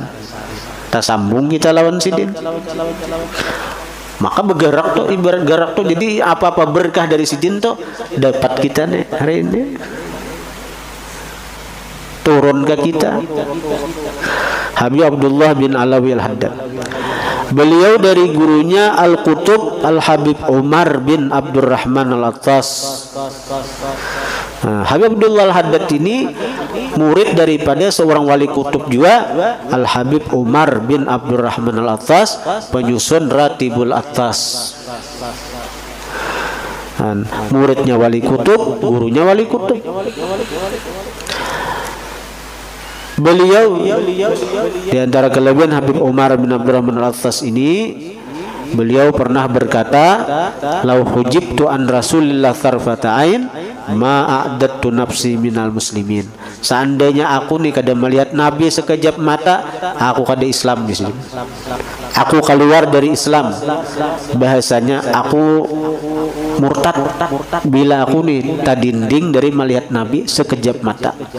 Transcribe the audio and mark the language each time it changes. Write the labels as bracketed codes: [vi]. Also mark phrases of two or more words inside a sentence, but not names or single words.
[id] Tersambung kita lawan Sidin. Maka bergerak tuh, ibarat gerak tuh. Jadi apa-apa berkah dari Sidin tuh dapat kita nih hari ini, turun ke kita. Habib Abdullah bin Alawi Al-Haddad, beliau dari gurunya Al-Qutub Al-Habib Umar bin Abdurrahman Al-Attas. Nah, Habib Abdullah Al-Haddad ini murid daripada seorang wali kutub juga, Al-Habib Umar bin Abdurrahman Al-Attas, penyusun Ratibul Attas. Muridnya wali kutub, gurunya wali kutub. Beliau di antara kelebihan Habib Umar bin Abdurrahman Al-Attas ini, beliau pernah berkata, [ar] "لو حجبت عن رسول الله طرفة عين ما عددت نفسي من المسلمين." [id] Seandainya aku nih kada melihat Nabi sekejap mata, aku kada Islam di sini. Aku keluar dari Islam. Bahasanya aku murtad bila aku nih tadinding dari melihat Nabi sekejap mata.